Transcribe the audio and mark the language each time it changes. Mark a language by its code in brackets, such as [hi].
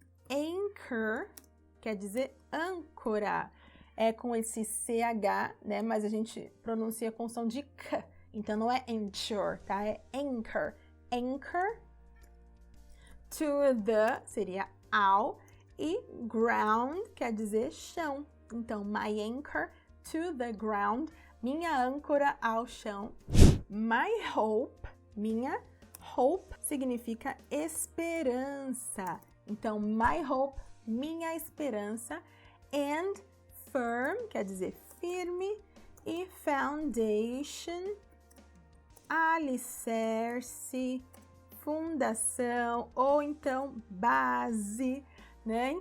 [pt] Anchor quer dizer âncora. É com esse CH, né? Mas a gente pronuncia com som de K. Então, não é anchor, tá? É anchor. Anchor to the seria ao. E ground quer dizer chão. [en] Então, my anchor to the ground. [pt] Minha âncora ao chão. [en] My hope. [pt] Minha hope significa esperança. Então, [en] my hope, [pt] minha esperança. And firm, quer dizer firme, e foundation, alicerce, fundação, ou então base, né?